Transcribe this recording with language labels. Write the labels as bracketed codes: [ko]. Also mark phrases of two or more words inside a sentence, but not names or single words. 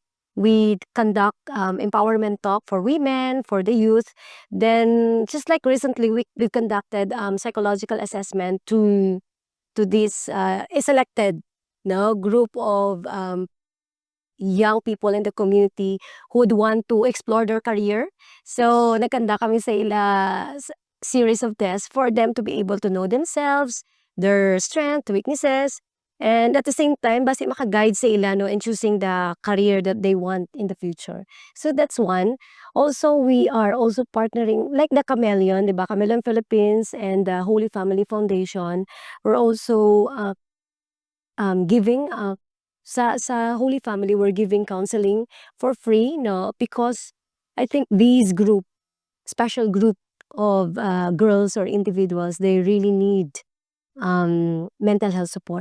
[en] We conduct empowerment talk for women, for the youth. Then just like recently, we conducted psychological assessment to this a selected no group of young people in the community who would want to explore their career. So, [hil] nagkanda kami sa ila [en] series of tests for them to be able to know themselves, their strengths, weaknesses, and at the same time, [hil] basi maka-guide sa ila no, [en] in choosing the career that they want in the future. So, that's one. Also, we are also partnering, like the Chameleon, di ba? Chameleon Philippines and the Holy Family Foundation. We're also giving sa Holy Family, we're giving counseling for free, no, because I think these special group of girls or individuals, they really need mental health support.